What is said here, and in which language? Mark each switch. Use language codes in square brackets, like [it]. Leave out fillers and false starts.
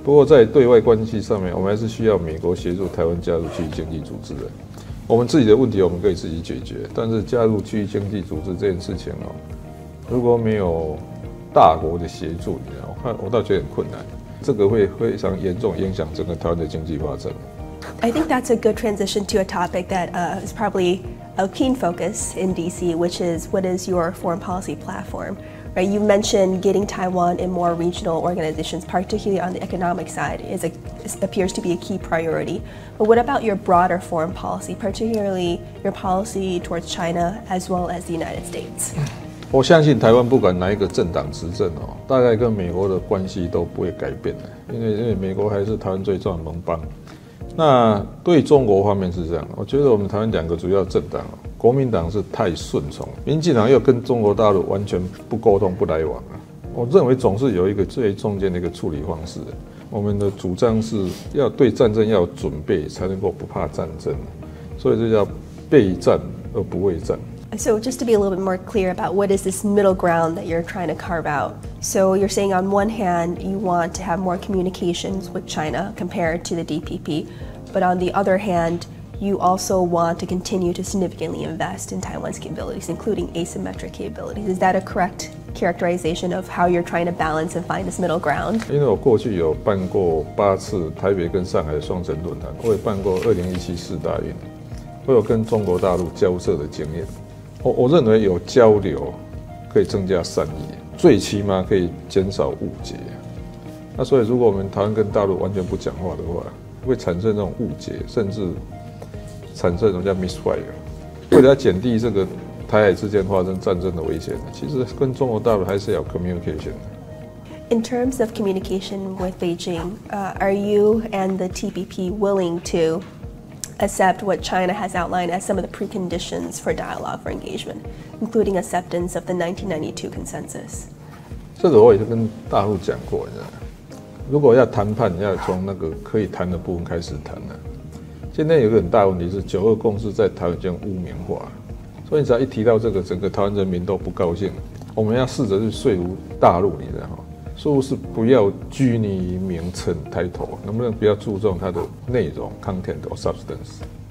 [zh] 不过在对外关系上面，我们还是需要美国协助台湾加入区域经济组织的。我们自己的问题我们可以自己解决，但是加入区域经济组织这件事情如果没有大国的协助，我倒觉得很困难。这个会非常严重影响整个台湾的经济发展。 [en] I think that's a good transition to a topic that is probably a keen focus in DC, which is what is your foreign policy platform? Right, you mentioned getting Taiwan in more regional organizations, particularly on the economic side, appears to be a key priority. But what about your broader foreign policy, particularly your policy towards China as well as the United States? [zh] 我相信台湾不管哪一个政党执政大概跟美国的关系都不会改变的，因为美国还是台湾最重要的盟邦。那对中国方面是这样，我觉得我们台湾2个主要政党国民党是太顺从，民进党又跟中国大陆完全不沟通不来往我认为总是有一个最中间的一个处理方式。我们的主张是要对战争要有准备，才能够不怕战争，所以这叫备战而不畏战。 [en] So just to be a little bit more clear about what is this middle ground that you're trying to carve out. So you're saying on one hand, you want to have more communications with China compared to the DPP, but on the other hand, you also want to continue to significantly invest in Taiwan's capabilities, including asymmetric capabilities. Is that a correct characterization of how you're trying to balance and find this middle ground? [zh] 因为我过去有办过8次台北跟上海的双城论坛，我也办过2017世大运，我有跟中国大陆交涉的经验。我认为有交流可以增加善意，最起码可以减少误解。那所以如果我们台湾跟大陆完全不讲话的话，会产生这种误解，甚至产生一种叫 misfire。为了要减低这个台海之间发生战争的危险，其实跟中国大陆还是要有 communication。 [en] In terms of communication with Beijing, are you and the TPP willing to accept what China has outlined as some of the preconditions for dialogue for engagement, including acceptance of the 1992 consensus? [zh] 这个我也是跟大陆讲过，如果要谈判，要从那个可以谈的部分开始谈现在有一个很大的问题是，9·2共识在台湾已经污名化，所以你只要一提到这个，整个台湾人民都不高兴。我们要试着去说服大陆，你知道吗？说是不要拘泥于名称 title， 能不能不要注重它的内容 [en] content or substance？